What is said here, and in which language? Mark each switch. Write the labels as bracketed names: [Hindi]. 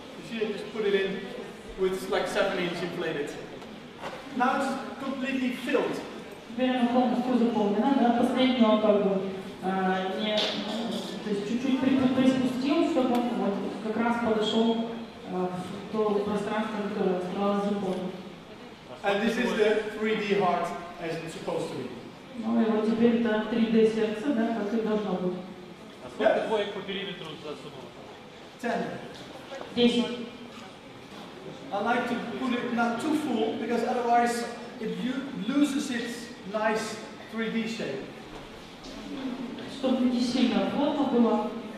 [English] You see, I just put it in with like 7-inch inflated. Now it's completely filled. [Russian] Теперь оно полностью заполнено, да, последний он как бы то есть чуть-чуть приспустил, чтобы он вот как раз подошел в то пространство, которое оставалось заполнено. [English] And this is the 3D heart as it's supposed to be. [Russian] Ну и вот теперь это 3D сердце, да, как и должно быть. А сколько двоек по периметру засунуло? 10. 10. [English] I like to put it not too full because otherwise it loses its nice 3D shape. [Russian] Чтобы не сильно плотно было.